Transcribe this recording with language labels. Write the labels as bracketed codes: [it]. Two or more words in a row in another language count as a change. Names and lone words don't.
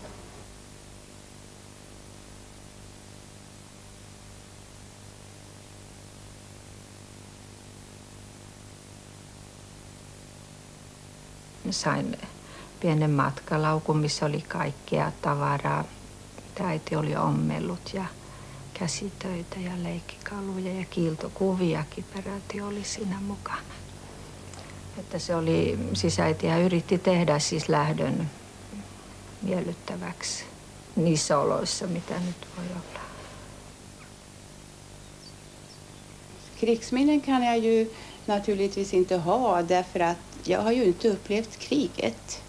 [fi] Sain pienen matkalaukun, missä oli kaikkea tavaraa, mitä äiti oli ommellut ja käsitöitä ja leikkikaluja ja kiiltokuviakin peräti oli siinä mukana. Että se oli, siis äitiä yritti tehdä siis lähdön miellyttäväksi niissä oloissa, mitä nyt voi olla. [sv] Krigsminnen kan jag ju naturligtvis inte ha därför att jag har ju inte upplevt kriget.